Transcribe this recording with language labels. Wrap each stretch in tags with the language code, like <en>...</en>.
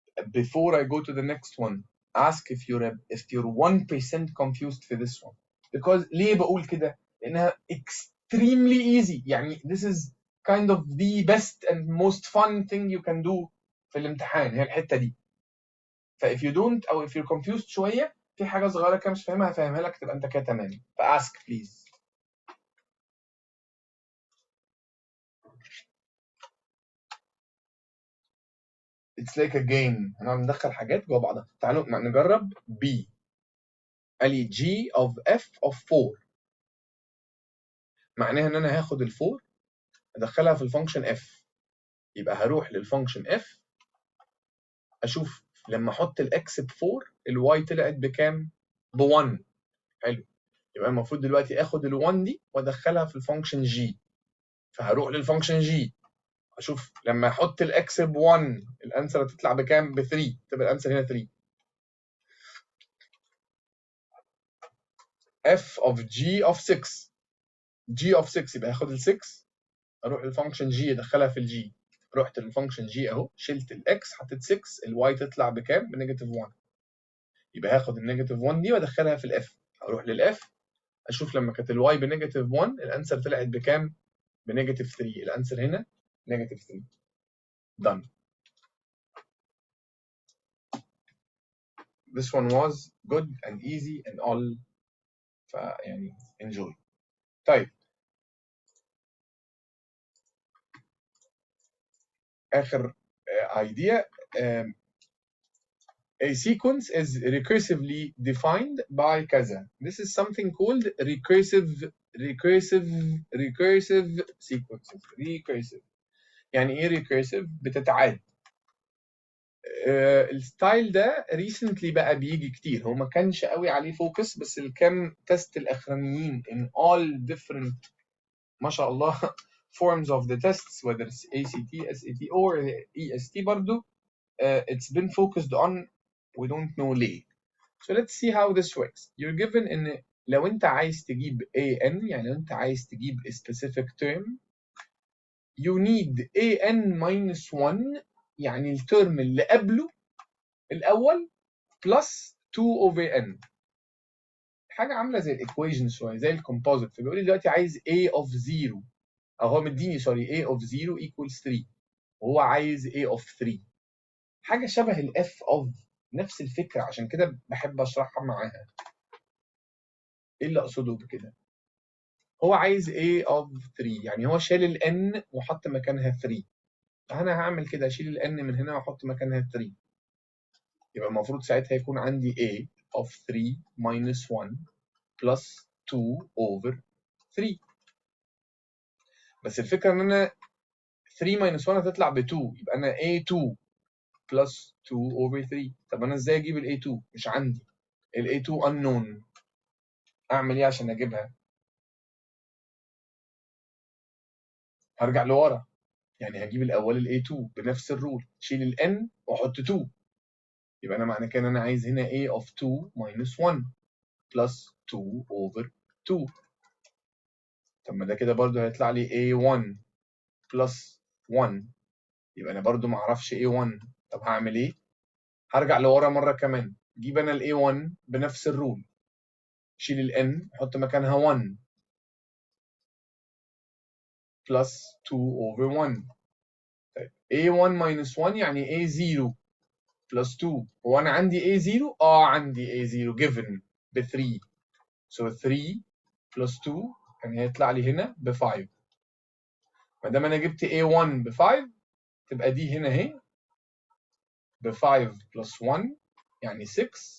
<en>Before I go to the next one, ask if you're 1% confused for this one.</en> <ar>Because ليه بقول كده؟ لأنها</ar> <en>extremely easy.</en> <ar>يعني</ar> <en>this is kind of the best and most fun thing you can do</en> <ar>في الامتحان، هي الحتة دي. ف</ar> <en>if you don't</en> <ar>أو</ar> <en>if you're confused</en> <ar>شوية في حاجة صغيرة كده مش فاهمها هفهمها لك تبقى أنت كده تمام.</ar> <en>ف ask please. It's like a game.</en> <ar>هنقعد ندخل حاجات جوه بعضها. تعالوا نجرب B. قال لي</ar> <en>G of F of 4.</en> <ar>معناها ان انا هاخد ال4 ادخلها في الفانكشن F. يبقى هروح للفانكشن F اشوف لما احط الاكس ب4 الواي طلعت بكام؟ ب1. حلو. يبقى المفروض دلوقتي اخد ال1 دي وادخلها في الفانكشن جي. فهروح للفانكشن جي اشوف لما احط الاكس ب1 الانسر هتطلع بكام؟ ب 3. تبقى الانسر هنا 3.</ar> <en>f of g of 6. g of 6</en> <ar>يبقى هاخد ال 6 اروح للفانكشن جي ادخلها في الجي. رحت للفانكشن جي اهو، شلت الاكس حطيت 6، الواي تطلع بكام؟ بنيجاتيف 1. يبقى هاخد النيجاتيف 1 دي وادخلها في الاف. اروح للاف اشوف لما كانت الواي بنيجاتيف 1 الانسر طلعت بكام؟ بنيجاتيف 3. الانسر هنا نيجاتيف 3. done.</ar> <en>This one was good and easy and all.</en> <ar>فيعني</ar> <en>enjoy.</en> <ar>طيب آخر idea.</ar> <en>A sequence is recursively defined by</en> <ar>كذا.</ar> <en>This is something called recursive sequences.</en> <ar>Recursive يعني ايه recursive؟ بتتعاد. الستايل ده</ar> <en>recently</en> <ar>بقى بيجي كتير. هو ما كانش قوي عليه فوكس، بس الكام تيست الاخرانيين</ar> <en>in all different</en> <ar>ما شاء الله</ar> <en>forms of the tests, whether it's ACT, SAT or EST</en> <ar>برضو</ar> <en>it's been focused on. We don't know</en> <ar>ليه.</ar> <en>So let's see how this works. You're given</en> <ar>ان لو انت عايز تجيب</ar> <en>AN،</en> <ar>يعني لو انت عايز تجيب</ar> <en>a specific term, you need AN minus 1،</en> <ar>يعني الترم اللي قبله الاول</ar> <en>plus 2 over n.</en> <ar>حاجه عامله زي الايكويشن شويه، زي الكومبوزيت. فبيقول لي دلوقتي عايز a of 0، او هو مديني سوري</ar> <en>a of 0 equals 3،</en> <ar>وهو عايز a of 3. حاجه شبه الاف of، نفس الفكره. عشان كده بحب اشرحها معاها. ايه اللي اقصده بكده؟ هو عايز a of 3، يعني هو شال ال n وحط مكانها 3. فانا هعمل كده، اشيل ال n من هنا واحط مكانها 3. يبقى المفروض ساعتها يكون عندي a of 3 minus 1 plus 2 over 3. بس الفكره ان انا 3 minus 1 هتطلع ب 2، يبقى انا a2 plus 2 over 3. طب انا ازاي اجيب ال a2؟ مش عندي ال a2 unknown. اعمل ايه عشان اجيبها؟ هرجع لورا، يعني هجيب الاول ال a2 بنفس الرول، شيل ال n واحط 2. يبقى انا معنى كده ان انا عايز هنا a of 2 minus 1 plus 2 over 2. طب ما ده كده برضو هيطلع لي a1 plus 1، يبقى انا برضو ما اعرفش a1. طب هعمل ايه؟ هرجع لورا مره كمان، جيب انا ال a1 بنفس الرول، شيل ال n احط مكانها 1 plus 2 over 1. طيب a1 minus 1 يعني a0 plus 2. هو انا عندي a0؟ عندي a0 given ب 3. so 3 plus 2 يعني هيطلع لي هنا ب 5. ما دام انا جبت a1 ب 5 تبقى دي هنا اهي ب 5 plus 1 يعني 6.</ar>